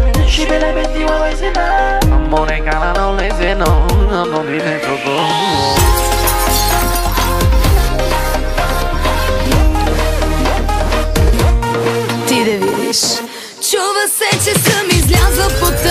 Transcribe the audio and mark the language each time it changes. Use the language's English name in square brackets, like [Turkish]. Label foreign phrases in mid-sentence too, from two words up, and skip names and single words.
[English] She be like Betty, what is it now? I'm on a canal, no lazy, no, no need to go. [Bulgarian] Ти да видиш. Чува се, че съм излязла по